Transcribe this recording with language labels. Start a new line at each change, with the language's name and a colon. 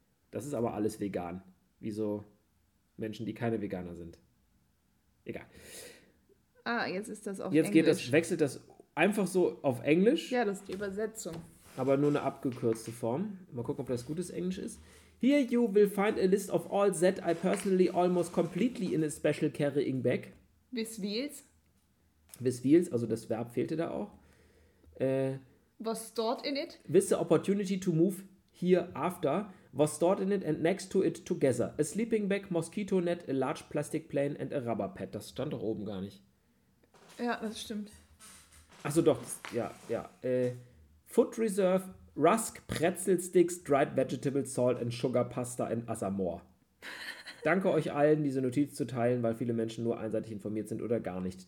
German: Das ist aber alles vegan. Wieso Menschen, die keine Veganer sind? Egal. Ah, jetzt ist das auf jetzt Englisch. Jetzt wechselt das einfach so auf Englisch. Ja, das ist die Übersetzung. Aber nur eine abgekürzte Form. Mal gucken, ob das gutes Englisch ist.
English: Here you will find a list of all that I personally almost completely in a special carrying bag. Bis wheels,
German: also das Verb fehlte da auch.
English: Was stored in it? With the opportunity to move hereafter, was stored in it and next to it together. A sleeping bag, mosquito net, a large plastic plane and a rubber pad.
German: Das stand doch oben gar nicht. Ja, das stimmt. Achso, doch. Ja, ja.
English: Food Reserve, Rusk, Pretzelsticks, Dried Vegetable Salt and Sugar Pasta and other more.
German: Danke euch allen, diese Notiz zu teilen, weil viele Menschen nur einseitig informiert sind oder gar nicht.